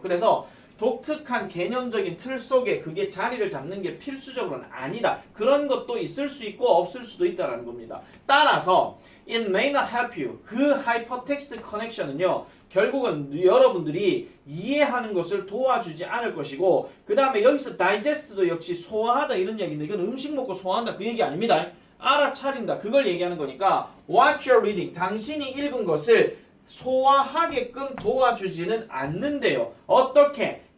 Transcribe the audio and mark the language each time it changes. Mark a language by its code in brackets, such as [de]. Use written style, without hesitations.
[ko] 그래서 독특한 개념적인 틀 속에 그게 자리를 잡는 게 필수적으로는 아니다. 그런 것도 있을 수 있고 없을 수도 있다는 겁니다. 따라서 [en] it may not help you. [ko] 그 하이퍼텍스트 커넥션은요. 결국은 여러분들이 이해하는 것을 도와주지 않을 것이고 그 다음에 여기서 다이제스트도 역시 소화하다 이런 얘기인데 이건 음식 먹고 소화한다 그 얘기 아닙니다. 알아차린다 그걸 얘기하는 거니까 [en] what you're reading [ko] 당신이 읽은 것을 소화하게끔 도와주지는 않는데요. 어떻게?